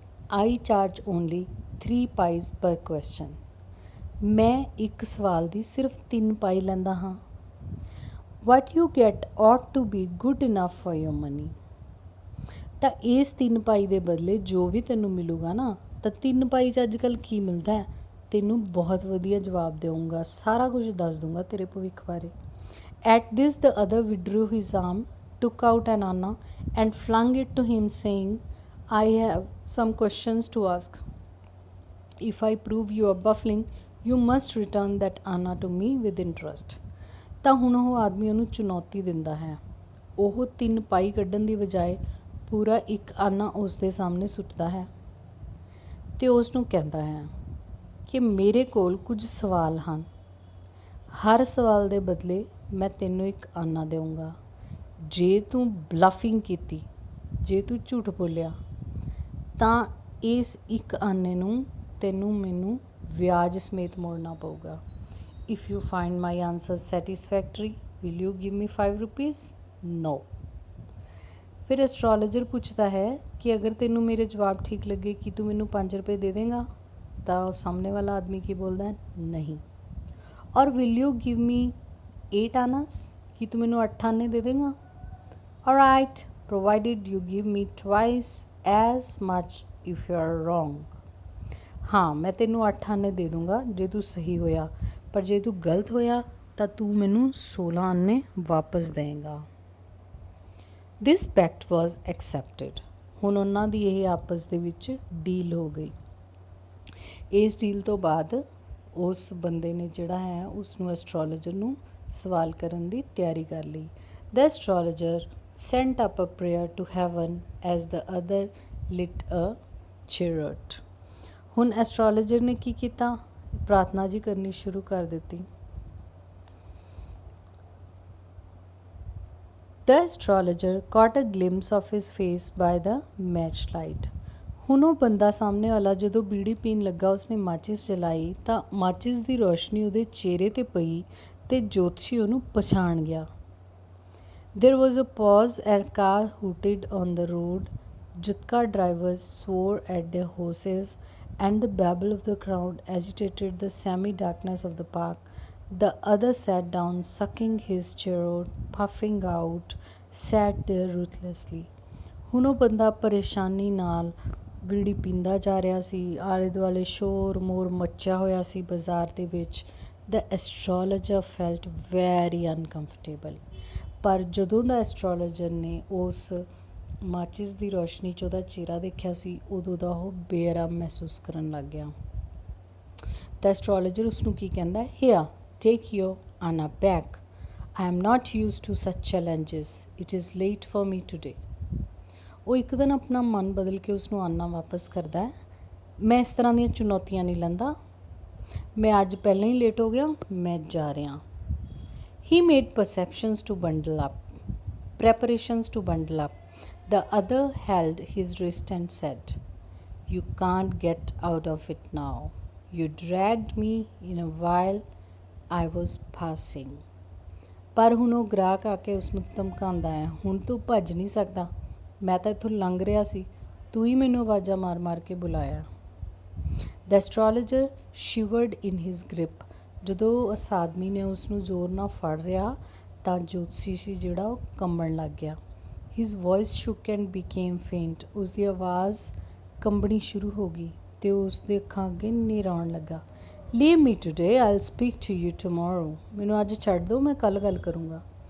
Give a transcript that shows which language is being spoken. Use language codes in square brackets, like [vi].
[en] "I charge only 3 pies per question." [pa] ਮੈਂ ਇੱਕ ਸਵਾਲ ਦੀ ਸਿਰਫ 3 ਪਾਈ ਲੈਂਦਾ ਹਾਂ। [en] "What you get ought to be good enough for your money." [pa] ਤਾਂ ਇਸ 3 ਪਾਈ ਦੇ ਬਦਲੇ ਜੋ ਵੀ ਤੈਨੂੰ ਮਿਲੂਗਾ ਨਾ, ਤਾਂ 3 ਪਾਈ 'ਚ ਅੱਜ ਕੱਲ੍ਹ ਕੀ ਮਿਲਦਾ ਹੈ? ਤੈਨੂੰ ਬਹੁਤ ਵਧੀਆ ਜਵਾਬ ਦੇਵਾਂਗਾ, ਸਾਰਾ ਕੁਝ ਦੱਸ ਦੂੰਗਾ ਤੇਰੇ ਭਵਿੱਖ ਬਾਰੇ। [en] At this the other withdrew his arm, took out an anna and flung it to him, saying, "I have some questions to ask. If I prove you are baffling, you must return that anna to me with interest." [pa] ਤਾਂ ਹੁਣ ਉਹ ਆਦਮੀ ਉਹਨੂੰ ਚੁਣੌਤੀ ਦਿੰਦਾ ਹੈ। ਉਹ 3 ਪਾਈ ਕੱਢਣ ਦੀ ਬਜਾਏ ਪੂਰਾ ਇੱਕ ਆਨਾ ਉਸ ਦੇ ਸਾਹਮਣੇ ਸੁੱਟਦਾ ਹੈ ਅਤੇ ਉਸ ਨੂੰ ਕਹਿੰਦਾ ਹੈ ਕਿ ਮੇਰੇ ਕੋਲ ਕੁਝ ਸਵਾਲ ਹਨ। ਹਰ ਸਵਾਲ ਦੇ ਬਦਲੇ ਮੈਂ ਤੈਨੂੰ ਇੱਕ ਆਨਾ ਦੇਵਾਂਗਾ। ਜੇ ਤੂੰ ਬਲਫਿੰਗ ਕੀਤੀ, ਜੇ ਤੂੰ ਝੂਠ ਬੋਲਿਆ, ਤਾਂ ਇਸ ਇੱਕ ਆਨੇ ਨੂੰ ਤੈਨੂੰ ਮੈਨੂੰ ਵਿਆਜ ਸਮੇਤ ਮੋੜਨਾ ਪਊਗਾ। [en] "If you find my answers satisfactory, will you give me 5 rupees? No." [pa] ਫਿਰ ਐਸਟਰੋਲੋਜਰ ਪੁੱਛਦਾ ਹੈ ਕਿ ਅਗਰ ਤੈਨੂੰ ਮੇਰੇ ਜਵਾਬ ਠੀਕ ਲੱਗੇ, ਕੀ ਤੂੰ ਮੈਨੂੰ 5 ਰੁਪਏ ਦੇ ਦੇਂਗਾ? ਤਾਂ ਸਾਹਮਣੇ ਵਾਲਾ ਆਦਮੀ ਕੀ ਬੋਲਦਾ ਹੈ? ਨਹੀਂ। [en] "Or will you give me 8 annas?" [pa] ਕੀ ਤੂੰ ਮੈਨੂੰ 8 ਆਨੇ ਦੇ ਦੇਂਗਾ? [en] "Alright, provided you give me twice as much if you are wrong." [pa] ਹਾਂ, ਮੈਂ ਤੈਨੂੰ 8 ਆਨੇ ਦੇ ਦੂੰਗਾ ਜੇ ਤੂੰ ਸਹੀ ਹੋਇਆ, ਪਰ ਜੇ ਤੂੰ ਗਲਤ ਹੋਇਆ ਤਾਂ ਤੂੰ ਮੈਨੂੰ 16 ਆਨੇ ਵਾਪਸ ਦੇਂਗਾ। [en] This pact was accepted. [pa] ਹੁਣ ਉਹਨਾਂ ਦੀ ਇਹ ਆਪਸ ਦੇ ਵਿੱਚ ਡੀਲ ਹੋ ਗਈ। ਇਸ ਡੀਲ ਤੋਂ ਬਾਅਦ ਉਸ ਬੰਦੇ ਨੇ ਜਿਹੜਾ ਹੈ ਉਸਨੂੰ ਐਸਟਰੋਲੋਜਰ ਨੂੰ ਸਵਾਲ ਕਰਨ ਦੀ ਤਿਆਰੀ ਕਰ ਲਈ। [en] The astrologer sent up a prayer to heaven as the other lit a charity. [pa] ਹੁਣ ਐਸਟਰੋਲੋਜਰ ਨੇ ਕੀ ਕੀਤਾ? ਪ੍ਰਾਰਥਨਾ ਜੀ ਕਰਨੀ ਸ਼ੁਰੂ ਕਰ ਦਿੱਤੀ। [en] The astrologer caught a glimpse of his face by the matchlight. [pa] ਹੁਣ ਉਹ ਬੰਦਾ ਸਾਹਮਣੇ ਵਾਲਾ ਜਦੋਂ ਬੀੜੀ ਪੀਣ ਲੱਗਾ, ਉਸਨੇ ਮਾਚਿਸ ਜਲਾਈ ਤਾਂ ਮਾਚਿਸ ਦੀ ਰੋਸ਼ਨੀ ਉਹਦੇ ਚਿਹਰੇ 'ਤੇ ਪਈ ਅਤੇ ਜੋਤਸ਼ੀ ਉਹਨੂੰ ਪਛਾਣ ਗਿਆ। [en] There was a pause. A car hooted on the road. Jutka drivers swore at their horses, and the babble of the crowd agitated the semi darkness of the park. The other sat down, sucking his cheroot, puffing out, sat there ruthlessly. [pa] ਹੁਣ ਉਹ ਬੰਦਾ ਪਰੇਸ਼ਾਨੀ ਨਾਲ ਬੀੜੀ ਪੀਂਦਾ ਜਾ ਰਿਹਾ ਸੀ। ਆਲੇ ਦੁਆਲੇ ਸ਼ੋਰ ਮੋਰ ਮੱਚਿਆ ਹੋਇਆ ਸੀ ਬਾਜ਼ਾਰ ਦੇ ਵਿੱਚ। [en] The astrologer felt very uncomfortable. [pa] ਪਰ ਜਦੋਂ ਦਾ ਐਸਟਰੋਲੋਜਰ ਨੇ ਉਸ ਮਾਚਿਸ ਦੀ ਰੋਸ਼ਨੀ 'ਚ ਉਹਦਾ ਚਿਹਰਾ ਦੇਖਿਆ ਸੀ, ਉਦੋਂ ਦਾ ਉਹ ਬੇਆਰਾਮ ਮਹਿਸੂਸ ਕਰਨ ਲੱਗ ਗਿਆ। ਤਾਂ ਐਸਟਰੋਲੋਜਰ ਉਸਨੂੰ ਕੀ ਕਹਿੰਦਾ, [en] Here take your anna back, I am not used to such challenges, it is late for me today. [pa] ਉਹ ਇੱਕ ਦਿਨ ਆਪਣਾ ਮਨ ਬਦਲ ਕੇ ਉਸਨੂੰ ਆਨਾ ਵਾਪਸ ਕਰਦਾ ਹੈ। ਮੈਂ ਇਸ ਤਰ੍ਹਾਂ ਦੀਆਂ ਚੁਣੌਤੀਆਂ ਨਹੀਂ ਲੈਂਦਾ, ਮੈਂ ਅੱਜ ਪਹਿਲਾਂ ਹੀ ਲੇਟ ਹੋ ਗਿਆ, ਮੈਂ ਜਾ ਰਿਹਾ। [en] He made perceptions to bundle up, preparations to bundle up. The other held his wrist and said, "You can't get out of it now. You dragged me in a while I was passing." [pa] ਪਰ ਹੁਣ ਉਹ ਗ੍ਰਾਹਕ ਆ ਕੇ ਉਸਨੂੰ ਧਮਕਾਉਂਦਾ ਹੈ, ਹੁਣ ਤੂੰ ਭੱਜ ਨਹੀਂ ਸਕਦਾ, ਮੈਂ ਤਾਂ ਇੱਥੋਂ ਲੰਘ ਰਿਹਾ ਸੀ, ਤੂੰ ਹੀ ਮੈਨੂੰ ਆਵਾਜ਼ਾਂ ਮਾਰ ਮਾਰ ਕੇ ਬੁਲਾਇਆ। [en] The astrologer shivered in his grip. [pa] ਜਦੋਂ ਉਸ ਆਦਮੀ ਨੇ ਉਸਨੂੰ ਜ਼ੋਰ ਨਾਲ ਫੜ ਰਿਹਾ ਤਾਂ ਜੋਤਸ਼ੀ ਸੀ ਜਿਹੜਾ ਉਹ ਕੰਬਣ ਲੱਗ ਗਿਆ। [en] His voice shook and became faint. [pa] ਉਸਦੀ ਆਵਾਜ਼ ਕੰਬਣੀ ਸ਼ੁਰੂ ਹੋ ਗਈ ਅਤੇ ਉਸਦੇ ਅੱਖਾਂ ਅੱਗੇ ਹਨੇਰਾ ਆਉਣ ਲੱਗਾ। [en] Leave me today, I will speak to you tomorrow. [pa] ਮੈਨੂੰ ਅੱਜ ਛੱਡ ਦਿਓ, ਮੈਂ ਕੱਲ੍ਹ ਗੱਲ ਕਰੂੰਗਾ।